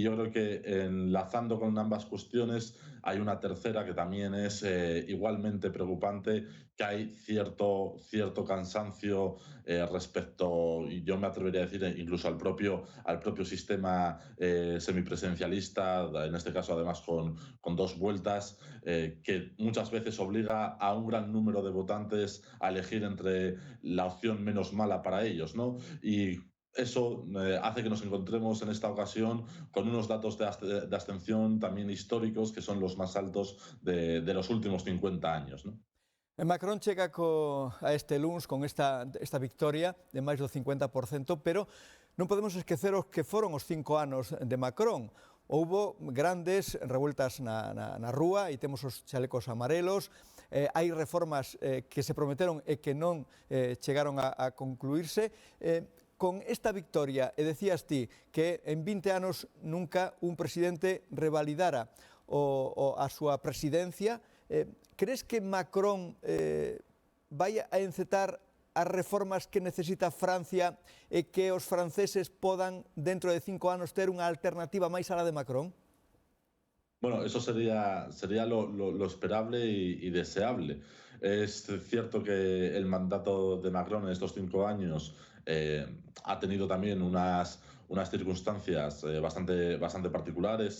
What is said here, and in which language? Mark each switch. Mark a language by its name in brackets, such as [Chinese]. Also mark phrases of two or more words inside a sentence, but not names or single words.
[Spanish] yo creo que enlazando con ambas cuestiones hay una tercera que también es igualmente preocupante, que hay cierto cansancio respecto, y yo me atrevería a decir incluso al propio sistema semipresidencialista, en este caso además con 2 vueltas, que muchas veces obliga a un gran número de votantes a elegir entre la opción menos mala para ellos, ¿no? Y eso hace que nos encontremos en esta ocasión con unos datos de abstención también históricos, que son los más altos de los últimos 50 años, ¿no? [Galician] Macron chega a este luns con esta victoria de máis do 50%, pero non podemos esquecer os que foron os 5 anos de Macron. Houbo grandes revueltas na rúa e temos os chalecos amarelos, hai reformas que se prometeron e que non chegaron a concluirse. Con esta victoria, e decías ti que en 20 anos nunca un presidente revalidara a súa presidencia, crees que Macron vai a encetar as reformas que necesita Francia e que os franceses podan, dentro de 5 anos, ter unha alternativa máis alá de Macron? [Spanish] Bueno, eso sería lo esperable y deseable. Es cierto que el mandato de Macron en estos 5 años ha tenido también unas circunstancias bastante particulares.